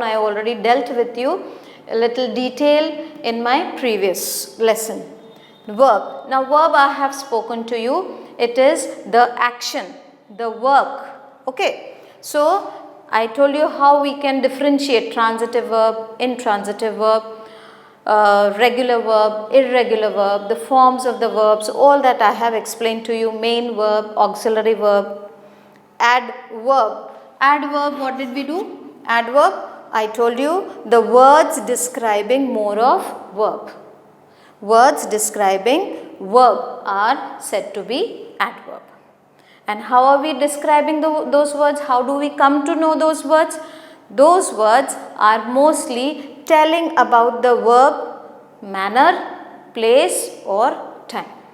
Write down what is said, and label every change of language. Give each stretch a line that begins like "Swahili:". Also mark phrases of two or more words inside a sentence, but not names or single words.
English: I already dealt with you a little detail in my previous lesson. Verb. Now verb I have spoken to you. It is the action, the work. Okay. So I told you how we can differentiate transitive verb, intransitive verb, regular verb, irregular verb, the forms of the verbs, all that I have explained to you. Main verb, auxiliary verb, adverb. Adverb, what did we do? Adverb, I told you the words describing more of verb. Words describing verb are said to be adverb. And how are we describing those words? How do we come to know those words? Those words are mostly telling about the verb, manner, place or time.